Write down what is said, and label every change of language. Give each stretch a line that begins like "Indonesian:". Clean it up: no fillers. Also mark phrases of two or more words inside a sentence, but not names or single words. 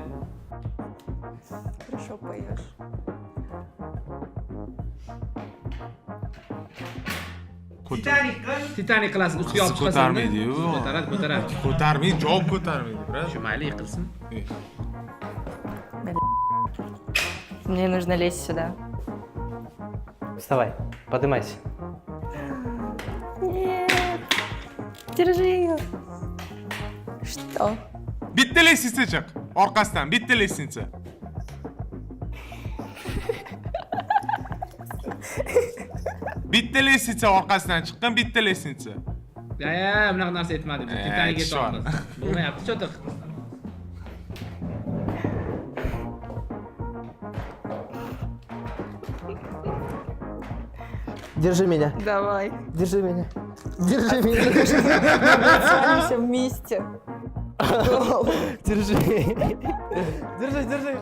Russian: Хорошо поешь.
Uzbek: Titanic qilasiz, ustiga olib Qizni chiqasan. ko'tarmaydi-yu. Ko'taradi, ko'taradi. Ko'tarmaydi, javob ko'tarmaydi, brat. Shu mayli yiqilsin.
Russian: Мне нужно лезть сюда. Вставай, поднимайся. Нет. Держи ее. Что?
Uzbek: Bitta lestitsa chiq. Orqasidan bitta lestitsa. Bitta lestitsa orqasidan chiqqan, bitta lestitsa. Ya, bunaqa narsa aytmadik. Titanicga aytish bor. aytamiz. Bo'lmayapti, cho'tiq.
Russian: Держи меня. Давай. Держи меня. Держи меня. Останемся вместе. Держи. Держи, держи.